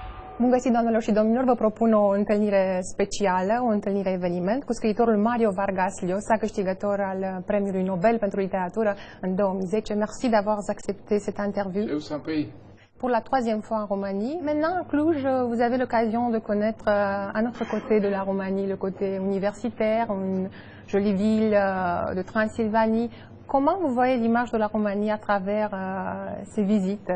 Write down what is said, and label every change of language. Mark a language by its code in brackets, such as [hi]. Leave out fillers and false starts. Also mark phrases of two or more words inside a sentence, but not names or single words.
[ro] Bun găsit, doamnelor și domnilor, vă propun o întâlnire specială, o întâlnire eveniment cu scriitorul Mario Vargas Llosa, câștigător al Premiului Nobel pentru literatură în 2010. [fr] Merci d'avoir accepté cette interview. Je vous en prie. Pour la troisième fois en Roumanie. Maintenant, à Cluj, vous avez l'occasion de connaître un autre côté de la Roumanie, le côté universitaire, une jolie ville de Transylvanie. Comment vous voyez l'image de la Roumanie à travers ces visites?